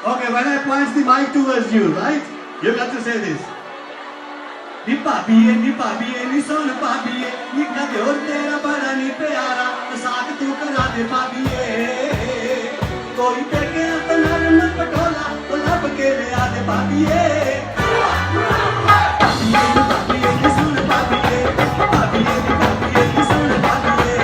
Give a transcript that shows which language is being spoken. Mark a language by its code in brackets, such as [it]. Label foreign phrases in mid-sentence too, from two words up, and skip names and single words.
[en] when I point the mic towards you, right? You got to say this. [pa] ਨੀ ਪਪੀਹਿਆ, ਨੀ ਸੁਣ ਪਪੀਹਿਆ, ਨੀ ਕਦੇ ਔਰ ਤੇਰਾ ਬੜਾ ਨੀ ਪਿਆਰਾ, ਤੋ ਸਾਥ ਤੂੰ ਕਰਾ ਦੇ ਪਪੀਹਿਆ. ਕੋਈ ਪੇਕੇ ਅਪਣਾ ਰੰਗ ਪਟੋਲਾ, ਤੋ ਲੱਭ ਕੇ ਲੈ ਆਦੇ ਪਪੀਹਿਆ. ਪਪੀਹਿਆ, ਨੀ ਸੁਣ ਪਪੀਹਿਆ, ਪਪੀਹਿਆ, ਨੀ ਸੁਣ ਪਪੀਹਿਆ.